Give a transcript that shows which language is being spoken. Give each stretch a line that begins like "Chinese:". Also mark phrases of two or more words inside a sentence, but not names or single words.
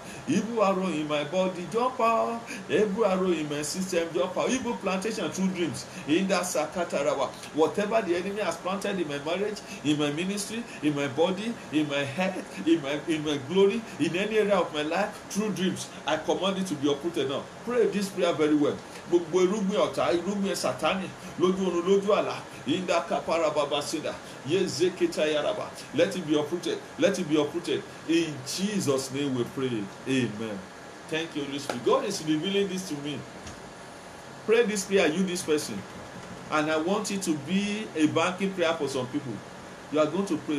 English: Evil arrow in my body, jump out. Evil arrow in my system, jump out. Evil plantation through dreams. In that Sakatarawa. Whatever the enemy has planted in my marriage, in my ministry, in my body, in my head, in my glory, in any area of my life, through dreams, I command it to be uprooted now. Pray this prayer very well.
Yoruba: Gbogbo irúgbìn ọ̀tá, irúgbìn Sátánì, lójú oorun, lójú àlá, inda kapara baba sida, yezeketa yaraba.
English: Let it be uprooted. Let it be uprooted. In Jesus' name we pray. Amen. Thank you, Holy Spirit. God is revealing this to me. Pray this prayer, you this person. And I want it to be a banking prayer for some people. You are going to pray.